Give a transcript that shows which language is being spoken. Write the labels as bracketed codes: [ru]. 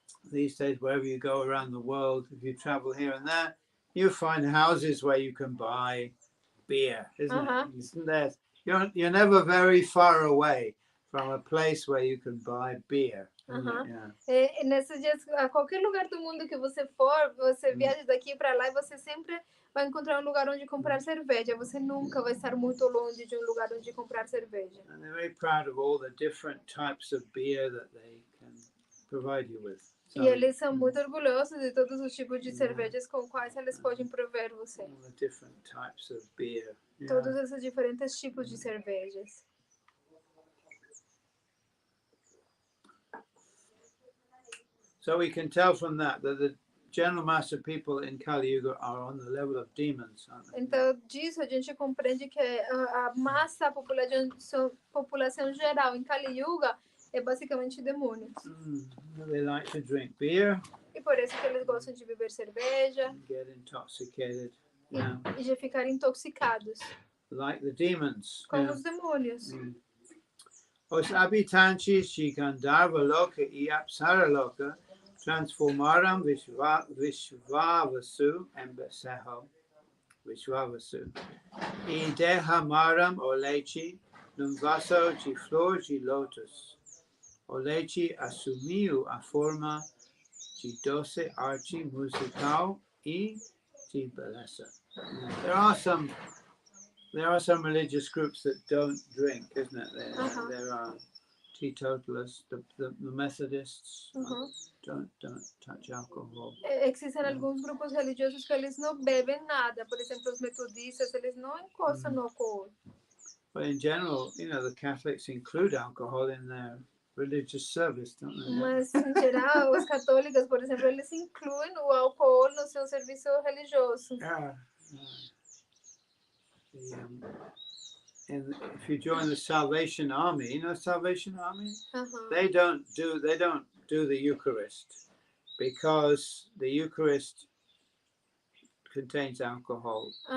[en] These days, wherever you go around the world, if you travel here and there, you find houses where you can buy beer, isn't it? Isn't there? You're never very far away from a place where you can buy beer. Yeah. [pt] E nesses dias, a qualquer lugar do mundo que você for, você viaja daqui para lá e você sempre vai encontrar um lugar onde comprar cerveja. Você nunca vai estar muito longe de um lugar onde comprar cerveja. [en] And they're very proud of all the different types of beer that they can provide you with. [pt] E eles são muito orgulhosos de todos os tipos de cervejas com quais eles podem prover você. [en] All the different types of beer. [pt] Todos esses diferentes tipos de cervejas. [en] So we can tell from that the general mass of people in Kali Yuga are on the level of demons, aren't they? [pt] Então, disso a gente compreende que a massa, a população geral em Kali Yuga é basicamente demônios. [en] They like to drink beer. [pt] E por isso que eles gostam de beber cerveja. [en] Get intoxicated. [pt] E de ficar intoxicados. [en] Like the demons. [pt] Como os demônios. Os habitantes de Gandharva Loka e Apsara Loka transformaram Vishvavasu em becerro. Vishvavasu. E derramaram o leite num vaso de flor de lótus. O leite assumiu a forma de doce arte musical e de beleza. [en] There are some religious groups that don't drink, isn't it? There are teetotalists, the Methodists don't touch alcohol. [pt] Existem alguns grupos religiosos que eles não bebem nada. Por exemplo, os metodistas, eles não encostam no álcool. [en] But in general, the Catholics include alcohol in their religious service, don't they? [pt] Mas, em geral, os católicos, por exemplo, eles incluem o álcool no seu serviço religioso. [en] If you join the Salvation Army, Salvation Army, they don't do the Eucharist because the Eucharist contains alcohol.